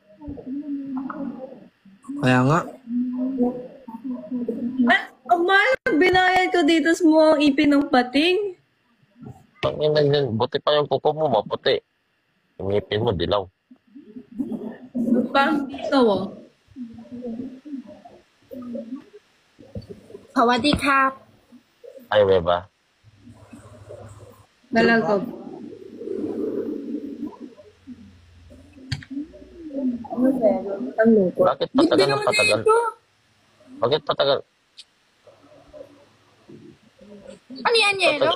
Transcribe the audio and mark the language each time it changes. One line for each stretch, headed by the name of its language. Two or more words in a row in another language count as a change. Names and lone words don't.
Filipino: Kaya nga. Ay, ang mahal ang binayad ko dito sa mga ipin ng pating. Panginoon yan. Buti pa yung kuko mo, maputi. Yung ngipin mo, dilaw. Parang dito oh.
Thai: สวัสดีครับ
Filipino: Ay, beba. Nalagab. Ano ba? Ang lungkot. Bakit patagal ng patagal? Bakit patagal? Ano yan, Yelo?